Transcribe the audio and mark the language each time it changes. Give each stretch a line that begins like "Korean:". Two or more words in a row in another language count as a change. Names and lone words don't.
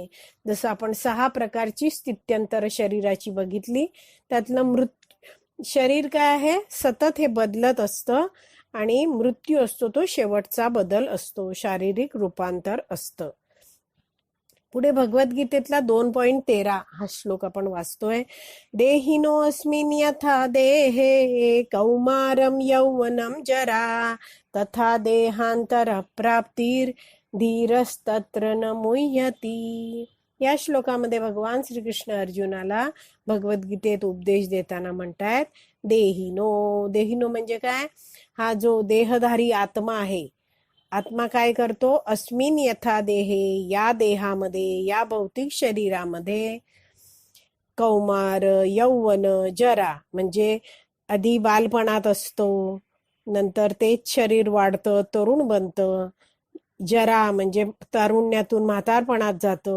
Marathi: जसं आपण 6 प्रकारची स्थित्यंतर शरीराची बघितली, त्यातलं शरीर काय आहे, सतत हे बदलत असतं आणि मृत्यू असतो तो शेवटचा बदल असतो, शारीरिक रूपांतर असतं. पुढे भगवद्गीतेतला 2.13 हा श्लोक आपण वाचतोय.
Sanskrit: देहिनोऽस्मिन् यथा देहे कौमारं यौवनं जरा तथा देहांतर प्राप्तीर धीरस्तत्र न मुह्यती.
Marathi: या श्लोकामध्ये भगवान श्रीकृष्ण अर्जुनाला भगवद्गीतेत उपदेश देताना म्हणतायत देहिनो म्हणजे काय? हा जो देहधारी आत्मा आहे, आत्मा काय करतो?
Sanskrit: अस्मिन यथा देहे,
Marathi: या देहामध्ये, या भौतिक शरीरामध्ये,
Sanskrit: कौमार यौवन जरा
Marathi: म्हणजे आधी बालपणात असतो, नंतर तेच शरीर वाढतं, तरुण बनतं, जरा म्हणजे तारुण्यातून म्हातारपणात जातं.